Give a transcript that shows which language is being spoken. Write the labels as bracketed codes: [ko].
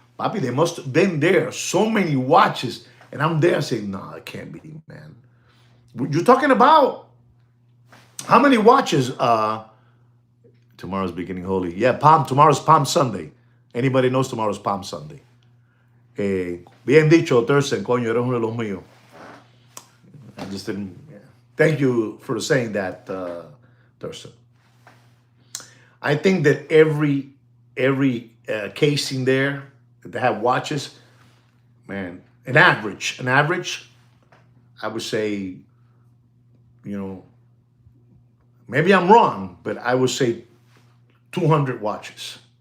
[en] Papi, they must have been there. So many watches. And I'm there saying, no, it can't be, man. You're talking about how many watches? Tomorrow's beginning holy. Yeah, tomorrow's Palm Sunday. Anybody knows tomorrow's Palm Sunday? [es] Bien dicho, Thurston, coño, eres uno de los míos. [en] I just didn't. Yeah. Thank you for saying that, Thurston. I think that every casing there that have watches, man, an average, I would say, maybe I'm wrong, but I would say 200 watches.